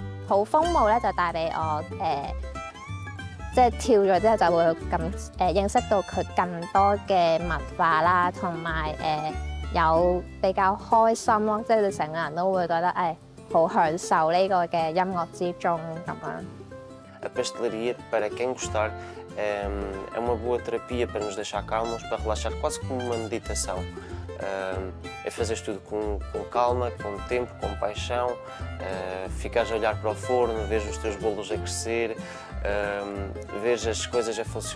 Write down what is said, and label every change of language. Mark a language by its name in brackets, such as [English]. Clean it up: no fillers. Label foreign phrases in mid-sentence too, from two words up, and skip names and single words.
[Cantonese] 土風舞咧就帶俾我即係跳咗之後就會認識到佢更多嘅文化啦，同埋有比較開心咯，即係你成個人都會覺得好享受呢個嘅音樂之中咁樣。 [Portuguese] A pastelaria, para quem gostar, é uma boa terapia para nos deixar calmos, para relaxar, quase como uma meditação. É fazeres tudo com calma, com tempo, com paixão, ficares a olhar para o forno, vês os teus bolos a crescer, vês as coisas a funcionar.